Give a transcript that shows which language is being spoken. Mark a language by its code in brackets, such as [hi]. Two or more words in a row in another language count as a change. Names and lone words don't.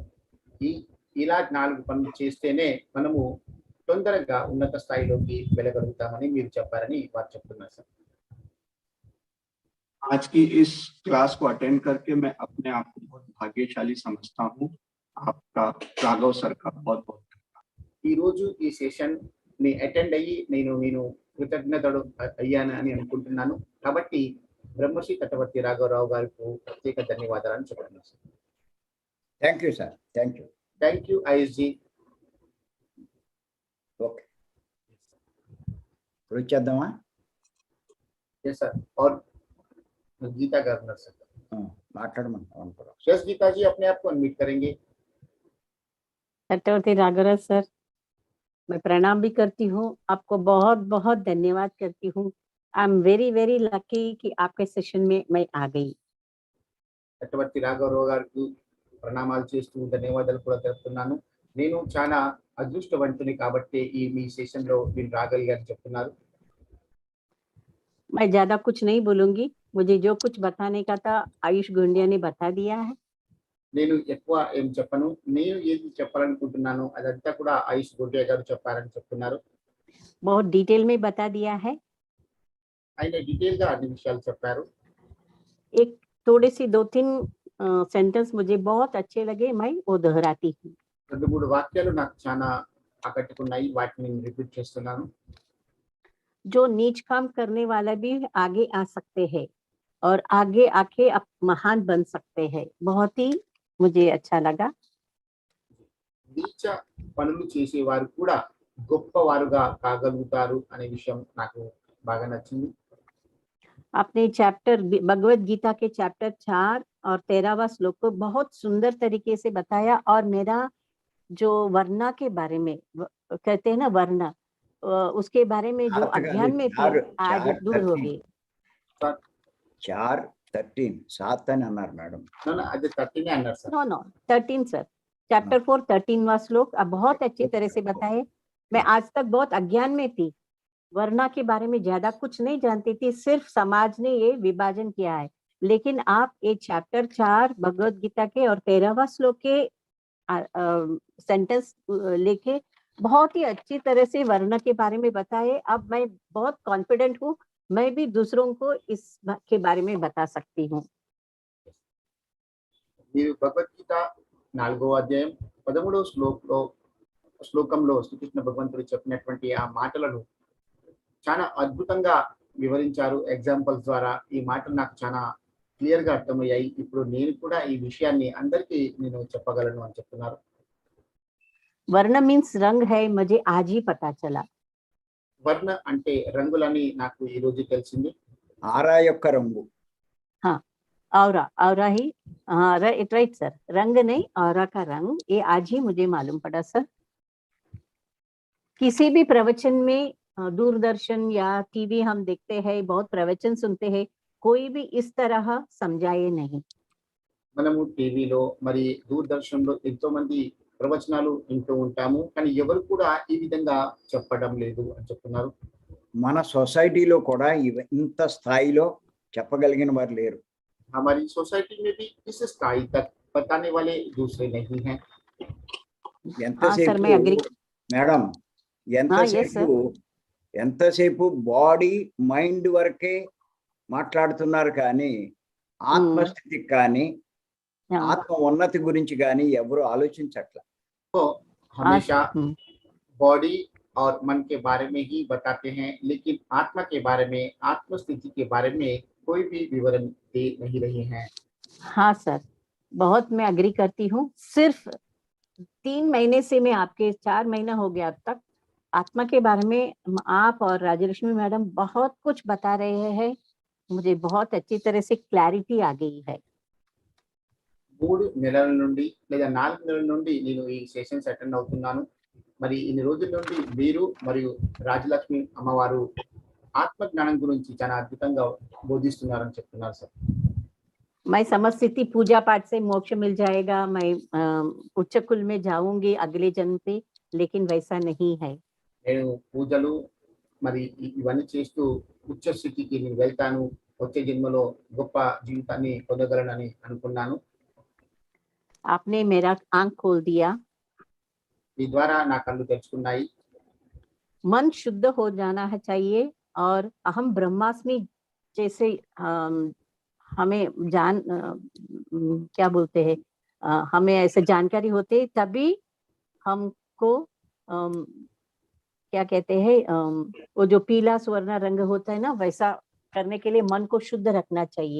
[te] ఇలా 4 పనులు చేస్తేనే మనము తొందరగా ఉన్నత స్థాయిలోకి వెళ్ళగలుగుతామని మీరు చెప్పారని వారు చెప్తున్నారు సార్. [hi] आज की इस क्लास को अटेंड करके मैं अपने आप को बहुत भाग्यशाली समझता हूँ। आपका राघव सर का बहुत बहुत [te] ఈ రోజు ఈ సెషన్ ని అటెండ్ అయ్యి నేను కృతజ్ఞతలు అయ్యాను అని అనుకుంటున్నాను. కాబట్టి బ్రహ్మశ్రీ తటవర్తి రాఘవరావు గారికి ప్రత్యేక ధన్యవాదాలు చెప్తున్నాను సార్. [en] Thank you sir. Thank you. Thank you ISG. [te] ఓకే, ఇప్పుడు వచ్చేద్దామా? [en] Yes sir. [hi] और गीता गार्नर सर [te] మాట్లాడమని [hi] यस गीता जी अपने आप को अनम्यूट करेंगे. चटवर्ती राघवराव सर, मैं प्रणाम भी करती हूँ, आपको बहुत बहुत धन्यवाद करती हूँ. [en] I am very very lucky [hi] कि आपके सेशन में मैं आ गई. [te] చట్టవర్తి రాఘవరావు గారికి ప్రణామాలు చేస్తూ ధన్యవాదాలు కూడా తెలుపుతున్నాను. నేను చాలా అదృష్టవంతుని కాబట్టి ఈ మీ సెషన్ లో మీరు రాగలిగారని చెప్తున్నారు. [hi] मैं ज्यादा कुछ नहीं बोलूंगी, मुझे जो कुछ बताने का था आयुष गुंडिया ने बता दिया है. [te] నేను ఎక్కువ ఏం చెప్పను. నేను ఏది చెప్పాలనుకుంటున్నాను అదంతా కూడా ఆయుష్ గుండియా గారు చెప్పారని చెప్తున్నారు. [hi] बहुत डिटेल में बता दिया है. [te] ఆయన డీటెయిల్ గా అన్ని విషయాలు చెప్పారు. [hi] एक थोड़े सी 2-3 सेंटेंस मुझे बहुत अच्छे लगे, मैं वो दोहराती हूँ. [te] 2-3 వాక్యాలు నాకు చాలా ఆకట్టుకున్నాయి, వాటిని నేను రిపీట్ చేస్తున్నాను. [hi] जो नीच काम करने वाला भी आगे आ सकते हैं और आगे आके आप महान बन सकते हैं. बहुत ही मुझे अच्छा लगा. [te] నీచ పనులు చేసేవారు కూడా గొప్పవారుగా కాగలుగుతారు అనే విషయం నాకు బాగా నచ్చింది. [hi] आपने चैप्टर भगवत गीता के चैप्टर 4 और 13वां श्लोक को बहुत सुंदर तरीके से बताया. और मेरा जो वर्णा के बारे में कहते हैं ना, वर्णा, उसके बारे में जो अध्ययन में थे आज दूर हो गए. [te] 4:13 7 అని అన్నారు మేడం. అది 13 అన్నారు సార్. [en] No 13 sir. [hi] चैप्टर 4 13वां श्लोक आप बहुत अच्छी तरह से बताए. मैं आज तक बहुत अज्ञान में थी, वर्णा के बारे में ज्यादा कुछ नहीं जानती थी, सिर्फ समाज ने ये विभाजन किया है. लेकिन आप ये चैप्टर 4 भगवत गीता के और 13वां श्लोक के सेंटेंस लेके बहुत ही अच्छी तरह से वर्ण के बारे में बताए. अब मैं बहुत कॉन्फिडेंट हूँ, मैं भी दूसरों को इस के बारे में बता सकती हूँ. [te] మీరు భగవద్గీత 4వ అధ్యాయం 13వ శ్లోకంలో శ్రీకృష్ణ భగవంతుడు చెప్పినటువంటి ఆ మాటలను చాలా అద్భుతంగా వివరించారు. ఎగ్జాంపుల్స్ ద్వారా ఈ మాటలు నాకు చాలా క్లియర్ గా అర్థమయ్యాయి. ఇప్పుడు నేను కూడా ఈ విషయాన్ని అందరికీ నేను చెప్పగలను అని చెప్తున్నారు. [hi] वर्ण मीन्स रंग है, मुझे आज ही पता चला. [te] వర్ణ అంటే రంగులని నాకు ఈ రోజు తెలిసింది. ఆరా యొక్క రంగు. [hi] औरा ही, हाँ [en] right sir. [hi] रंग नहीं, औरा का रंग, ये आज ही मुझे मालूम पड़ा सर. किसी भी प्रवचन में, दूरदर्शन या टीवी हम देखते हैं, बहुत प्रवचन सुनते हैं, कोई भी इस तरह समझाए नहीं. [te] మనము టీవీలో మరి దూరదర్శన్లో ఎంతో మంది ప్రవచనాలు వింటూ ఉంటాము, కానీ ఎవరు కూడా ఈ విధంగా చెప్పడం లేదు అని చెప్తున్నారు. మన సొసైటీలో కూడా ఇంత స్థాయిలో చెప్పగలిగిన వారు లేరు. [hi] हमारी सोसाइटी में भी इस स्थाई तक बताने वाले दूसरे नहीं हैं. [te] ఎంతసేపు మేడం, ఎంతసేపు [en] body mind [te] వరకే మాట్లాడుతున్నారు, కానీ ఆత్మస్థితికి కానీ ఆత్మ ఉన్నతి గురించి కానీ ఎవరు ఆలోచించట్ల. [hi] तो हमेशा बॉडी और मन के बारे में ही बताते हैं, लेकिन आत्मा के बारे में, आत्म स्थिति के बारे में कोई भी विवरण दे नहीं रहे हैं। हाँ सर, बहुत मैं अग्री करती हूँ। सिर्फ 3 महीने से मैं आपके 4 महीना हो गया अब तक आत्मा के बारे में आप और राजलक्ष्मी मैडम बहुत कुछ बता रहे हैं। मुझे बहुत अच्छी तरह से क्लैरिटी आ गई है। [te] 3 నెలల నుండి లేదా 4 నెలల నుండి నేను ఈ సెషన్స్ అటెండ్ అవుతున్నాను. మరి ఇన్ని రోజుల నుండి మీరు మరియు రాజలక్ష్మి అమ్మవారు ఆత్మ జ్ఞానం గురించి చాలా అద్భుతంగా బోధిస్తున్నారని చెప్తున్నారు సార్. [hi] मैं समझती थी पूजा पाठ से मोक्ष मिल जाएगा, मैं उच्च कुल में जाऊंगी अगले जन्म पे, लेकिन वैसा नहीं है। [te] నేను పూజలు మరి ఇవన్నీ చేస్తూ ఉచ్చ స్థితికి నేను వెళ్తాను, వచ్చే జన్మలో గొప్ప జీవితాన్ని పొందగలనని అనుకున్నాను. [hi] आपने मेरा आंख खोल दिया। [te] మీ ద్వారా నా కళ్ళు తెరుచుకున్నాయి. [hi] मन शुद्ध हो जाना है चाहिए और [sa] अहम ब्रह्मास्मि [hi] जैसे हमें क्या बोलते हैं, हमें ऐसे जानकारी होते तभी हमको क्या कहते हैं, वो जो पीला स्वर्ण रंग होता है ना, वैसा करने के लिए मन को शुद्ध रखना चाहिए।